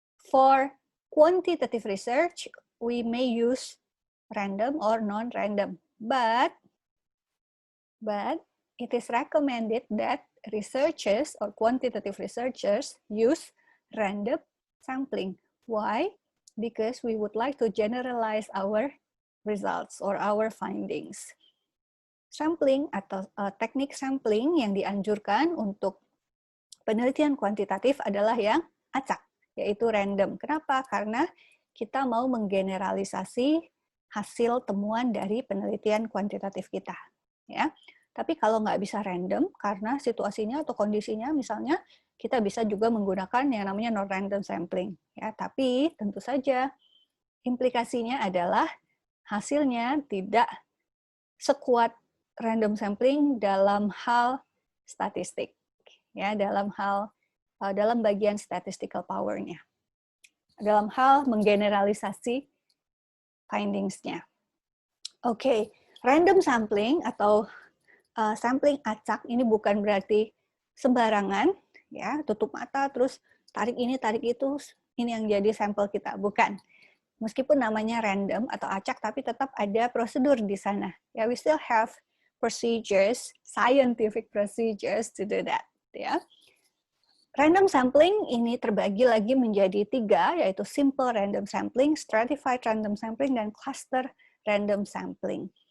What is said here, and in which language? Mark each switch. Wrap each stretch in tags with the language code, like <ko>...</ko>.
<en>For quantitative research, we may use random or non-random, but it is recommended that researchers or quantitative researchers use random sampling. Why? Because we would like to generalize our results or our findings.</en> <id>Sampling atau teknik sampling yang dianjurkan untuk penelitian kuantitatif adalah yang acak, yaitu random. Kenapa? Karena kita mau menggeneralisasi hasil temuan dari penelitian kuantitatif kita. Ya. Tapi kalau nggak bisa random, karena situasinya atau kondisinya, misalnya kita bisa juga menggunakan yang namanya non-random sampling. Ya. Tapi tentu saja implikasinya adalah hasilnya tidak sekuat random sampling dalam hal statistik. Ya, dalam bagian statistical power-nya, dalam hal menggeneralisasi findings-nya. Oke, random sampling atau sampling acak ini bukan berarti sembarangan, ya, tutup mata terus tarik ini tarik itu, ini yang jadi sampel kita, bukan. Meskipun namanya random atau acak, tapi tetap ada prosedur di sana.</id> <en>Ya, we still have procedures, scientific procedures to do that.</en> <id>Ya. Random sampling ini terbagi lagi menjadi 3, yaitu simple random sampling, stratified random sampling, dan cluster random sampling.</id>